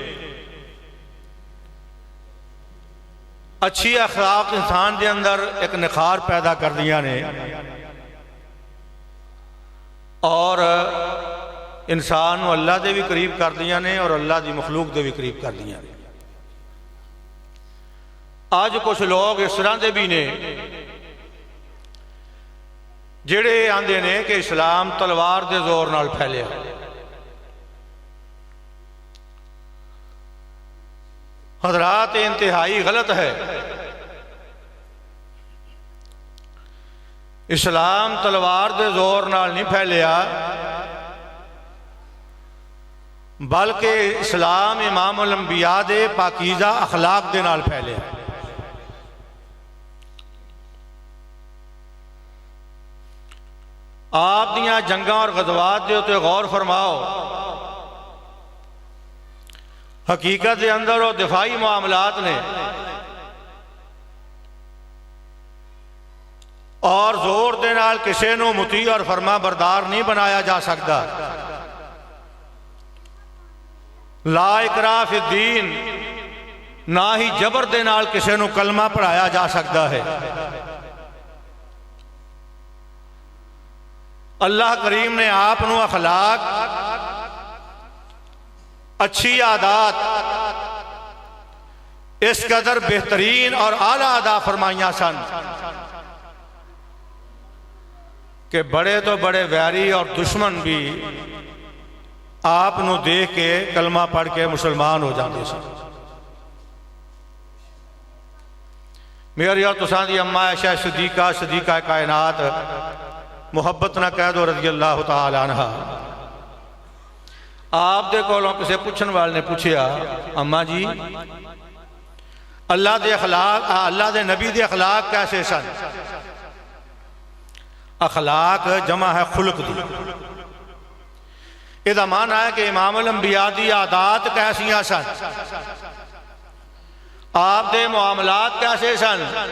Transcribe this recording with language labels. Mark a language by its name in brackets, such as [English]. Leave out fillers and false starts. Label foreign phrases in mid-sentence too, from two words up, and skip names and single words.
[Punjabi] اچھی اخلاق انسان دے اندر ایک نخار پیدا کر دیا نے اور انسان کو اللہ دے بھی قریب کر دیا نے اور اللہ دی مخلوق دے بھی قریب کر دیا نے۔ آج کچھ لوگ اس طرح دے بھی نے جڑے آندے نے کہ اسلام تلوار دے زور نال پھیلیا۔ حضرات، انتہائی غلط ہے۔ اسلام تلوار دے زور نال نہیں پھیلیا بلکہ اسلام امام الانبیاء دے پاکیزہ اخلاق دے نال پھیلیا۔ آپ دیاں جنگاں اور غزوات دے ہوتے غور فرماؤ، حقیقت دے اندر اور دفاعی معاملات نے اور زور دے نال کسے نو مطیع اور فرما بردار نہیں بنایا جا سکتا۔ [Arabic] لا اکراہ فی الدین، [Punjabi] نہ ہی جبر دے نال کسے نو کلمہ پڑھایا جا سکتا ہے۔ اللہ کریم نے آپ نو اخلاق، اچھی عادات، اس قدر بہترین اور اعلیٰ ادا فرمائیاں سن کہ بڑے تو بڑے ویری اور دشمن بھی آپ نو دیکھ کے کلمہ پڑھ کے مسلمان ہو جاندے سن۔ میری اور تساں دی اماں عائشہ صدیقہ کائنات محبت نہ کہہ دو [Arabic] رضی اللہ تعالی عنہ، [Punjabi] آپ دے کولوں کسے پوچھن والے نے پوچھیا اماں جی اللہ دے نبی دے اخلاق کیسے سن؟ اخلاق جمع ہے خلق دی، یہ معنی ہے کہ امام الانبیاء دی عادات کیسیاں سن، آپ دے معاملات کیسے سن۔